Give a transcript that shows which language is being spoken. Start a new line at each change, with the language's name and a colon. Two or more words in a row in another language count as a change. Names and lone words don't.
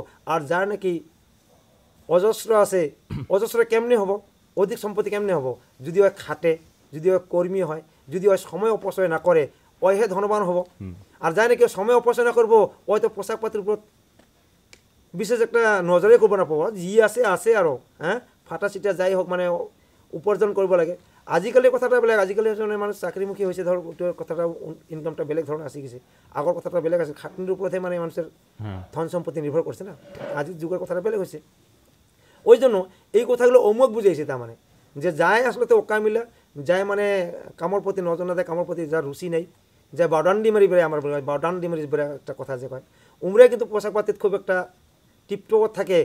Rangpuri: আর যার নাকি অজস্র আছে, অজস্র কেমনে হব, অধিক সম্পত্তি কেমনে হব, যদি ওই খাটে, যদি ওই কর্মী হয়, যদি ওই সময় অপচয় না করে, ওই হে ধনবান হব। আর যাই নাকি সময় অপচয় না করবো ওই তো পোশাক পাতির উপর বিশেষ একটা নজরে করবো না পাবো, যি আছে আছে আৰু হ্যাঁ ফাটা চিটা যাই হোক মানে উপার্জন কৰিব লাগে।
Assamese: আজিকালি কথাটা বেলেগ, আজিকালি মানুষ চাকরিমুখী হৈছে, ধৰ কথাটা ইনকামটা বেলেগ ধৰণৰ আসি গেছে।
Rangpuri: আগৰ কথাটা বেলেগ আছে, খাটনির ওপরতহে মানে মানুষের ধন সম্পত্তি নির্ভর করছে না, আজির যুগের কথাটা বেলেগ হয়েছে। ওই জন্য এই কথাগুলো অমুক বুঝাইছে, তার মানে যে যায় আসলে তো ওকা মিলা যায় মানে কামৰ প্রতি নজর না দেয়, কামৰ প্রতি যার রুচি নেই, যা বাউডান্ডি মারি বেড়ে, আমার বাউডান্ডি মারি বেড়ে একটা কথা যে কয়, উমরে কিন্তু পোশাক পাতিত খুব একটা টিপটপত থাকে।